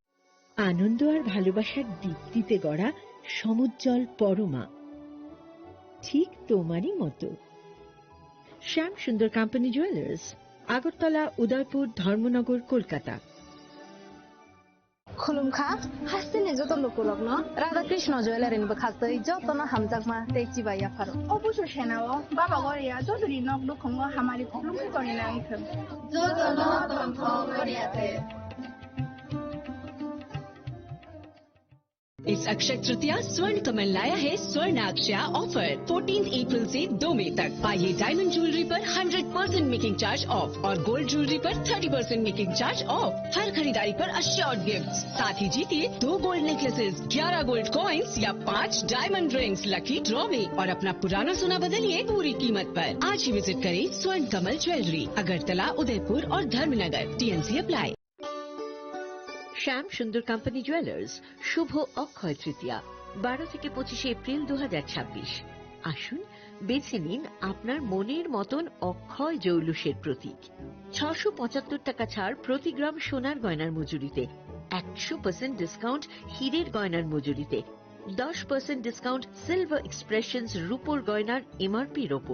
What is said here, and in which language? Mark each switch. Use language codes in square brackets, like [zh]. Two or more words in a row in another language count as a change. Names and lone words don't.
[bn] আনন্দ আর ভালোবাসার দীপ্তিতে গড়া সমুজ্জ্বল পরমা। ঠিক তোমারই মতো। শ্যাম সুন্দর কোম্পানি জুয়েলার্স, আগরতলা, উদয়পুর, ধর্মনগর, কলকাতা। [trp] खुलुमखा हास्तिनि जत लुकुरग्न राधाकृष्ण ज्वेलारिनिबो खास्तै जतन हामजाकमा तेचिबा याफारो अबुसु सेनाओ बाबा गरिया जदुरि नक दुखंगो हामारि खुलुमखि गरिना आइखम जतन तन्थ गरियाते। [hi] इस अक्षय तृतीया स्वर्ण कमल लाया है स्वर्ण अक्षया ऑफर 14 अप्रैल से 2 मई तक। पाइए [en] diamond jewellery [hi] पर 100% [en] making charge off [hi] और [en] gold jewellery [hi] पर 30% [en] making charge off. [hi] हर खरीदारी पर [en] assured gift, [hi] साथ ही जीतिए 2 [en] gold necklaces, [hi] 11 [en] gold coins [hi] या 5 [en] diamond rings lucky draw [hi] में और अपना पुराना सोना बदलिए पूरी कीमत पर। आज ही विजिट करें स्वर्ण कमल ज्वेलरी, अगरतला, उदयपुर और धर्मनगर। [en] TNC apply. [bn] শ্যাম সুন্দর কোম্পানি জুয়েলার্স, শুভ অক্ষয় তৃতীয়া 12 থেকে 25 এপ্রিল 2026। আসুন বেছে নিন আপনার মনের মতন অক্ষয় জৌলুসের প্রতীক। 675 টাকা ছাড় প্রতি গ্রাম সোনার গয়নার মজুরিতে, 100% ডিসকাউন্ট হীরের গয়নার মজুরিতে, 10% ডিসকাউন্ট সিলভার এক্সপ্রেশনস রূপোর গয়নার MRPর ওপর।